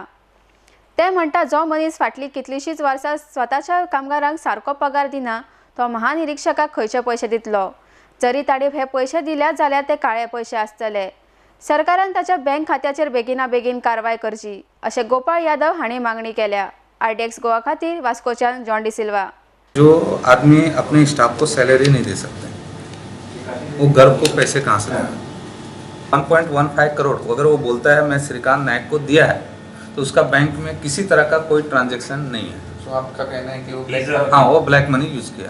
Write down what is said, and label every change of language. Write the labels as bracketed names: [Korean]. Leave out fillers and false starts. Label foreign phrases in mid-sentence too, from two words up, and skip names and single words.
[Konkani] ते म्हणटा जो मनीस फाटली कितलीशीच वर्सां स्वताच्या कामगारांक सारको पगार दिना तो महानिरीक्षकाक खंयचे पयशे दितलो। जरी ताणें हे पयशे दिल्यात जाल्यार ते काळे पयशे आसतले। सरकारान ताच्या बँक खात्याचेर बेगिना बेगीन कारवाय करची अशें गोपाळ यादव हाणी मागणी केल्या। RTX गोवा खातीर वास्कोच्यान जॉन डिसिल्वा। [Hindi] जो आदमी अपने स्टाफ को सैलरी नहीं दे सकते, वो गर्व को पैसे कहाँ से देगा। 1.15 करोड़ अगर वो बोलता है मैं श्रीकांत नायक को दिया है तो उसका बैंक में किसी तरह का कोई ट्रांजैक्शन नहीं है। तो आपका कहना है कि वो [English] black money [Hindi] यूज़ किया।